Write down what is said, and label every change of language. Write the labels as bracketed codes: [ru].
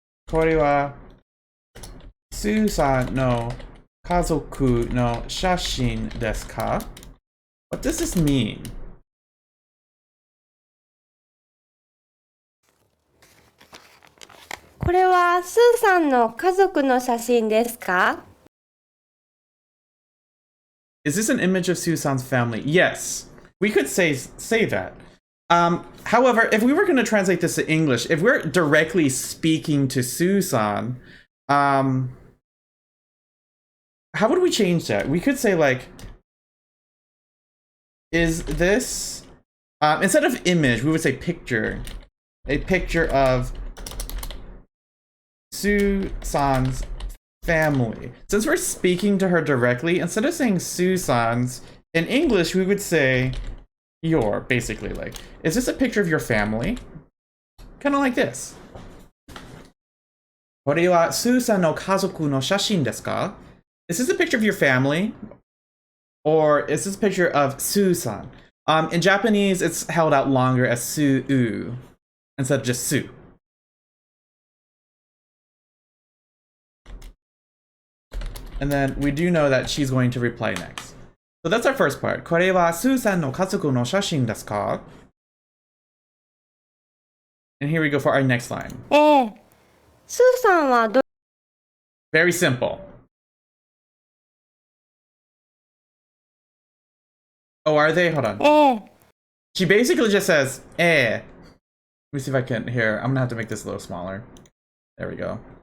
[ja] これはスーさんの家族の写真ですか? [en] What does this mean? [ja] これはスーさんの家族の写真ですか？ [en] Is this an image of Susan's family? Yes, we could say that. However, if we were going to translate this to English, if we're directly speaking to Susan, how would we change that? We could say like, is this, instead of image, we would say picture. A picture of Susan's family. Since we're speaking to her directly, instead of saying Susan's, in English we would say your, basically. Like, is this a picture of your family? Kind of like this. [ja] これはスーさんの家族の写真ですか? [en] Is this a picture of your family? Or is this a picture of Susan? In Japanese, it's held out longer as Su instead of just Su. And then we do know that she's going to reply next. So that's our first part. [ja] これはスーさんの家族の写真ですか? [en] And here we go for our next line. [ja] スーさんは [en] Very simple. Oh, are they? Hold on. She basically just says, Let me see if I can, here, I'm gonna have to make this a little smaller. There we go.